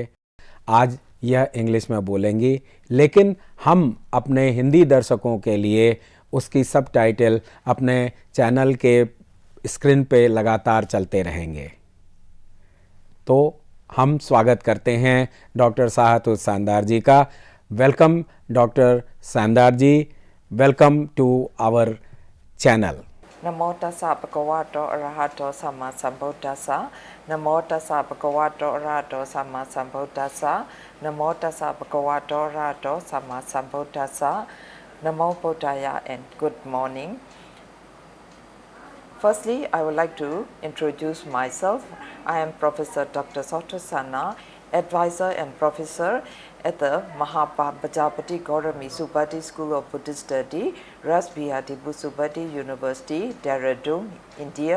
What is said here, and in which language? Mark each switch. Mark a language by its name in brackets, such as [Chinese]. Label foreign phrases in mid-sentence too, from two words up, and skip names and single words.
[Hindi] आज यह इंग्लिश में बोलेंगी, लेकिन हम अपने हिंदी दर्शकों के लिए उसकी सबटाइटल अपने चैनल के स्क्रीन पे लगातार चलते रहेंगे। तो हम स्वागत करते हैं डॉक्टर साहतु सेंडर जी का। [English] welcome Doctor Sender जी, welcome to our channel। [Pali] Namo tassa bhagavato arahato samma sambuddhassa. Namo tassa bhagavato arahato samma sambuddhassa. Namo tassa bhagavato arahato samma sambuddhassa. Namo Buddhaya [English] and good morning. Firstly, I would like to introduce myself. I am Professor Dr. Sotasana, advisor and professor at the Mahapajapati Gaurami Subharti School of Buddhist Study, Raj Bihari Bose Subharti University, Dehradun, India.